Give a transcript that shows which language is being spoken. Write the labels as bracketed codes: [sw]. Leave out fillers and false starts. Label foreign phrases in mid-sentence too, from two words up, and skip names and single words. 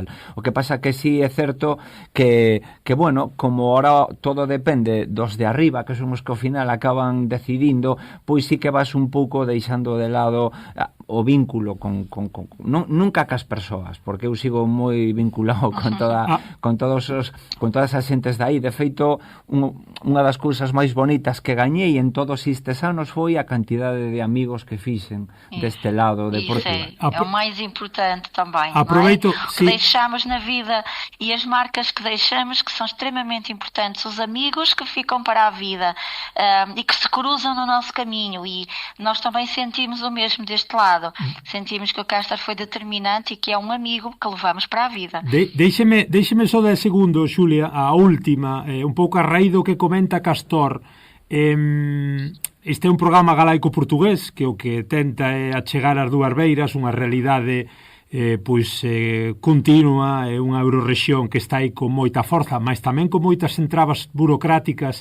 [gl] O que pasa que sí é certo que bueno, como ahora todo depende dos de arriba, que son os que ao final acaban decidindo, pois sí que vas un pouco deixando de lado o vínculo nunca cas persoas, porque eu sigo moi vinculado con todas as xentes de aí. De feito, unha das cousas máis bonitas que gañei en todos estes anos foi a cantidade de amigos que fixen deste lado de Portugal. [pt] É o máis importante também. Aproveito, que deixamos na vida e as marcas que deixamos, que são extremamente importantes, os amigos que ficam para a vida e que se cruzam no nosso caminho, e nós também sentimos o mesmo deste lado. Sentimos que o Castor foi determinante e que é um amigo que levamos para a vida. [gl] Deixeme só 10 segundos, Xulia, a última, un pouco a raíz do que comenta Castor. Este é un programa galaico-portugués que o que tenta é achegar as dúas beiras, unha realidade continua, é unha eurorrexión que está aí con moita forza, mas tamén con moitas entrabas burocráticas.